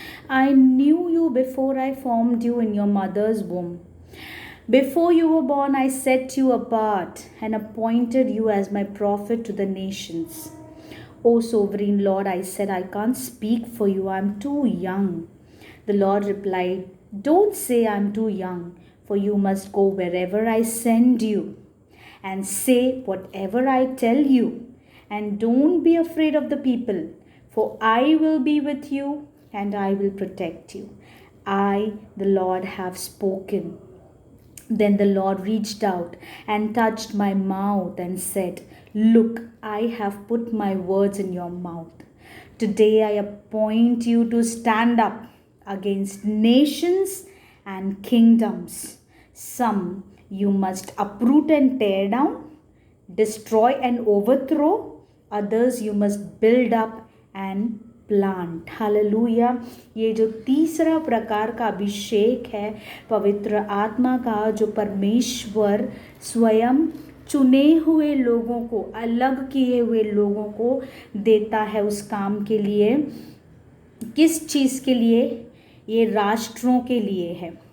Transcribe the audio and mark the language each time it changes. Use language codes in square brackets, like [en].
[en] I knew you before I formed you in your mother's womb. Before you were born, I set you apart and appointed you as my prophet to the nations. O sovereign Lord, I said, I can't speak for you. I'm too young. The Lord replied, don't say I'm too young, for you must go wherever I send you and say whatever I tell you. And don't be afraid of the people, for I will be with you and I will protect you. I, the Lord, have spoken. Then the Lord reached out and touched my mouth and said, look, I have put my words in your mouth. Today I appoint you to stand up against nations and kingdoms. Some you must uproot and tear down, destroy and overthrow. Others you must build up and plant. [hi] Hallelujah. ये जो तीसरा प्रकार का अभिषेक है पवित्र आत्मा का, जो परमेश्वर स्वयं चुने हुए लोगों को, अलग किए हुए लोगों को देता है उस काम के लिए। किस चीज़ के लिए? ये राष्ट्रों के लिए है।